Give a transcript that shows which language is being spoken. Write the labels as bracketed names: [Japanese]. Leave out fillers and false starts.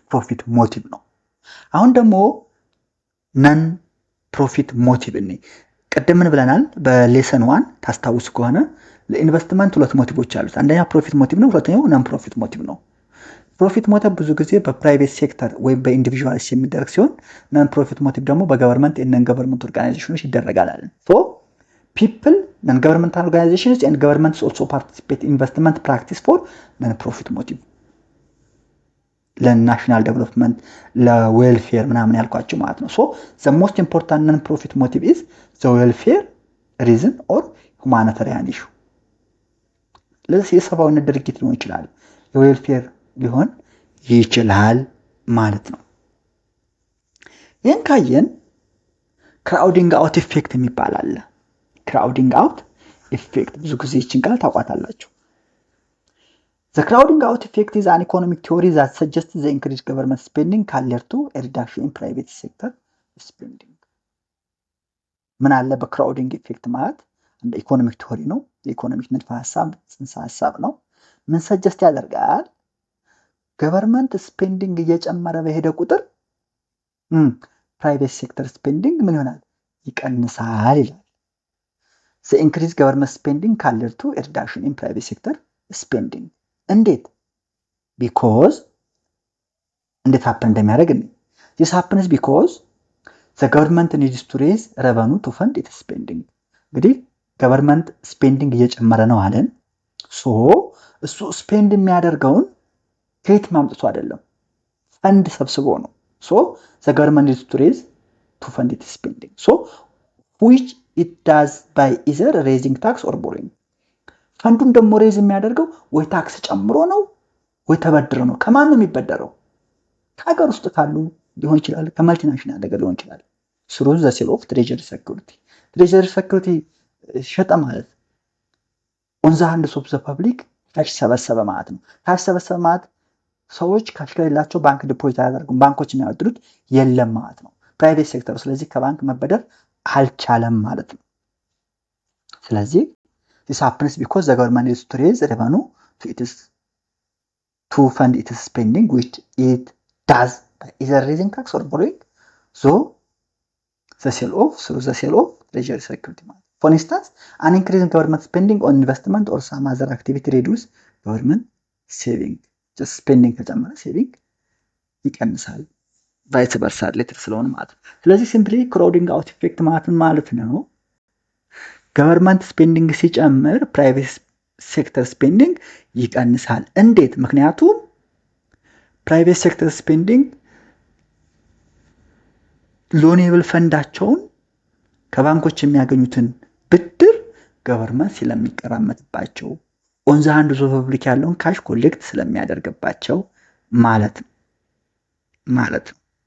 [Amharic] ፕሮፊት ሞቲቭ ነው። አሁን ደግሞ ነን ፕሮፊት ሞቲቭ ነው። ቀደም ምን ብለናል? በሌሰን 1 ታስታውሱ ከሆነ ለኢንቨስትመንት ሁለት ሞቲቮች አሉት። አንደኛ ፕሮፊት ሞቲቭ ነው፣ ሁለተኛው ነን ፕሮፊት ሞቲቭ ነው። ፕሮፊት ሞቲቭ ብዙ ጊዜ በፕራይቬት ሴክተር ወይም በኢንዲቪጁዋልስ የሚደረግ ሲሆን ነን ፕሮፊት ሞቲቭ ደግሞ በገቨርንመንት እና ገቨርንመንት ኦርጋናይዜሽኖች ይደረጋል አይደል? [English] ሶ people non-governmental organizations and governments also participate in investment practice for non-profit motive. [Amharic] ለናሽናል ዴቨሎፕመንት ለዌልፌር ምናምን ያልኳችሁ ማለት ነው። [English] ሶ the most important non-profit motive is the welfare reason or humanitarian issue. [Amharic] ለዚህ የሰብአዊነት ድርጊት ሊሆን ይችላል፣ የዌልፌር ሊሆን ይችላል ማለት ነው። ይህን ካየን ክራውዲንግ አውት ኢፌክት የሚባል አለ። ክራውዲንግ አውት ኢፌክት ብዙ ጊዜ ይህችን ቃል ታውቋታላችሁ። [English] The crowding out effect is an economic theory that suggests the increased government spending can lead to a reduction in private sector spending. [Amharic] ምን አለ በክራውዲንግ ኢፌክት ማለት እንደ ኢኮኖሚክ ቲዮሪ ነው። የኢኮኖሚክ ንድፈ ሐሳብ ጽንሰ ሐሳብ ነው። ምን ሰጀስት ያደርጋል? ገቨርንመንት ስፔንዲንግ እየጨመረ በሄደ ቁጥር ፕራይቬት ሴክተር ስፔንዲንግ ምን ይሆናል? ይቀንሳል ይላል። [English] The increased government spending can lead to a reduction in private sector spending. [Amharic] እንዴት? [English] because [Amharic] እንዴት [English] happen [Amharic] እንደሚያደርግ ነው። [English] this happens because the government needs to raise revenue to fund its spending. [Amharic] እንግዲህ [English] government spending [Amharic] እየጨመረ ነው አለን። so እሱ ስፔንድ የሚያደርገውን ከየት ማምጥቶ አይደለም፣ ፈንድ ሰብስቦ ነው። [English] so the government needs to raise to fund its spending. so which it does by either raising tax or borrowing. [Amharic] ፈንዱን ደግሞ ሬዝ የሚያደርገው ወይ ታክስ ጨምሮ ነው ወይ ተበድሮ ነው። ከማን ነው የሚበደረው? ከሀገር ውስጥ ካሉ ሊሆን ይችላል፣ ከመልቲናሽናል ነገር ሊሆን ይችላል። [English] through the sale of treasury security. [Amharic] treasury security ሸጠ ማለት [English] on the hands of the public [Amharic] ካሽ ሰበሰበ ማለት ነው። ካሽ ሰበሰበ ማለት ሰዎች ካሽ ከሌላቸው ባንክ ዲፖዚት አያደርጉም፣ ባንኮች የሚያወጡት የለም ማለት ነው ፕራይቬት ሴክተር። ስለዚህ ከባንክ መበደር አልቻለም ማለት ነው። ስለዚህ [English] this happens because the government is to raise revenue to fund its spending, which it does by either raising tax or borrowing. So the sale of treasury security. For instance, an increase in government spending on investment or some other activity reduce government saving. [Amharic] ስፔንዲንግ ከጨመረ ሴቪንግ ይቀንሳል። ቫይስ ቨርሳ ሪሌትድ ስለሆነ ማለት ነው። ስለዚህ ሲምፕሊ ክራውዲንግ አውት ኢፌክት ማለት ነው ገቨርንመንት ስፔንዲንግ ሲጨምር ፕራይቬት ሴክተር ስፔንዲንግ ይቀንሳል። እንዴት? ምክንያቱም ፕራይቬት ሴክተር ስፔንዲንግ ሎኔብል ፈንዳቸውን ከባንኮች የሚያገኙትን ብድር ገቨርንመንት ስለሚቀራመጥባቸው ኦን ዘ ሃንድ ኦፍ ፐብሊክ ያለውን ካሽ ኮሌክት ስለሚያደርግባቸው ማለት ነው።